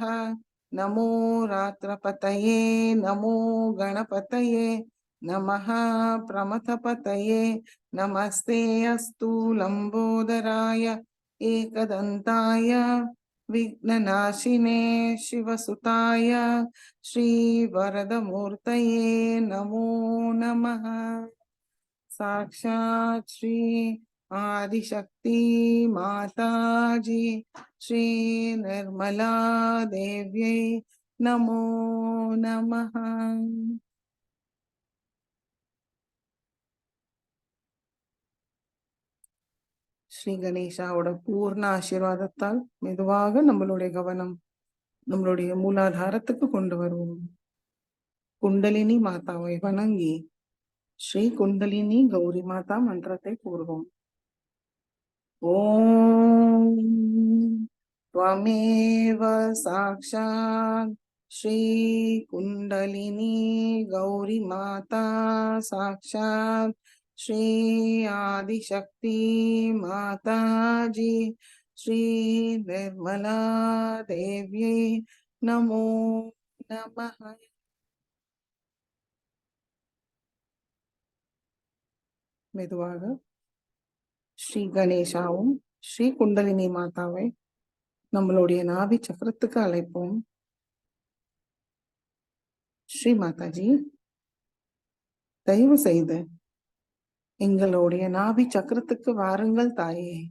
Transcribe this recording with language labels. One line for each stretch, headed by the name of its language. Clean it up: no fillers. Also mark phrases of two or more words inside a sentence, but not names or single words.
Sanskrit: नमो रात्रपतये नमो गणपतये नमः प्रमथपतये नमस्ते अस्तु लंबोदराय एकदन्ताय विघ्ननाशिने शिवसुताय श्रीवरदमूर्तये नमो नमः। साक्षात् श्री आदिशक्ति माताजी श्री निर्मला देव्यै नमो नमः।
Tamil: ஸ்ரீ கணேசாவோட பூர்ண ஆசீர்வாதத்தால் மெதுவாக நம்மளுடைய கவனம் நம்மளுடைய மூலாதாரத்துக்கு கொண்டு வருவோம். குண்டலினி மாதாவை வணங்கி ஸ்ரீ குண்டலினி கௌரி மாதா மந்திரத்தை கூறுவோம்.
Sanskrit: ஓம் त्वमेव साक्षात् श्री कुंडलिनी गौरी माता साक्षात् श्री आदिशक्ति माता जी श्री निर्मला देव्यै नमो नमः।
Tamil: மெதுவாக ஸ்ரீ கணேசாவும் ஸ்ரீ குண்டலினி மாதாவை நம்மளுடைய நாபி சக்கரத்துக்கு அழைப்போம். ஸ்ரீ மாதாஜி, தயவு செய்து எங்களுடைய நாபி சக்கரத்துக்கு வாருங்கள் தாயே.